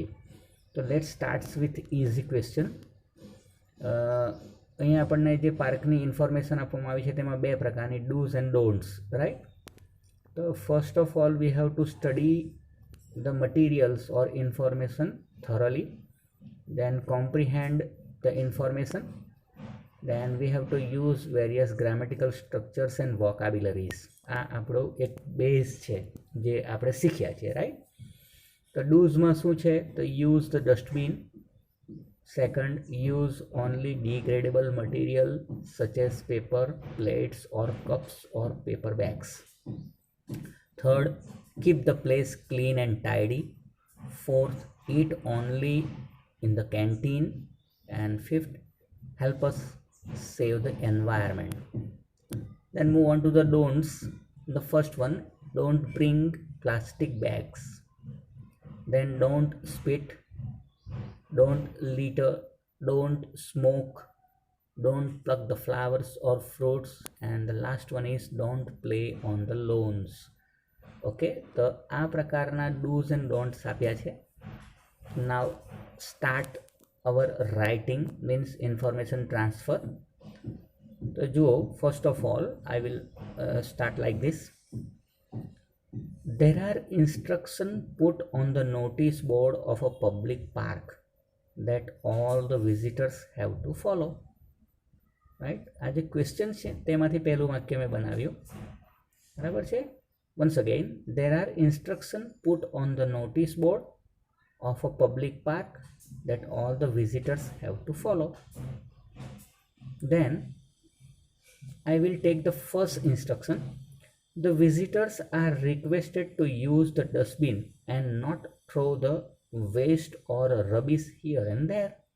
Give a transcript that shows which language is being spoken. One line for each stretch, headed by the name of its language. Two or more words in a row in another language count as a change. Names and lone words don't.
English: તો let starts with easy question.
Gujarati: અહીંયા આપણને જે પાર્કની ઇન્ફોર્મેશન આપવામાં આવી છે તેમાં 2 પ્રકારની
English: dos and don'ts,
Gujarati: રાઈટ?
English: તો first of all we have to study the materials or information thoroughly, then comprehend the information, then we have to use various grammatical structures and vocabularies.
Gujarati: આ આપણો એક બેઝ છે જે આપણે શીખ્યા છે, રાઈટ? તો ડૂઝમાં શું છે? તો
English: use the dustbin. Second, use only degradable material such as paper, plates or cups or paper bags. થર્ડ, keep the place clean and tidy. Fourth, eat only in the canteen. And fifth, help us save the environment. Then move on to the don'ts. The first one, don't bring plastic bags. Then don't spit, don't litter, don't smoke, don't pluck the flowers or fruits, and the last one is don't play on the lawns.
Gujarati: Okay, તો આ પ્રકારના
English: do's and don'ts
Gujarati: આપ્યા છે.
English: Now start our writing, means information transfer.
Gujarati: તો જુઓ,
English: first of all I will start like this. There are instructions put on the notice board of a public park that all the visitors have to follow. Right?
Gujarati: આ જે ક્વેશ્ચન છે તેમાંથી પહેલું વાક્ય મેં બનાવ્યું. બરાબર છે?
English: Once again, there are instructions put on the notice board of a public park that all the visitors have to follow. Then I will take the first instruction. The visitors are requested to use the dustbin and not throw the waste or rubbish here and there.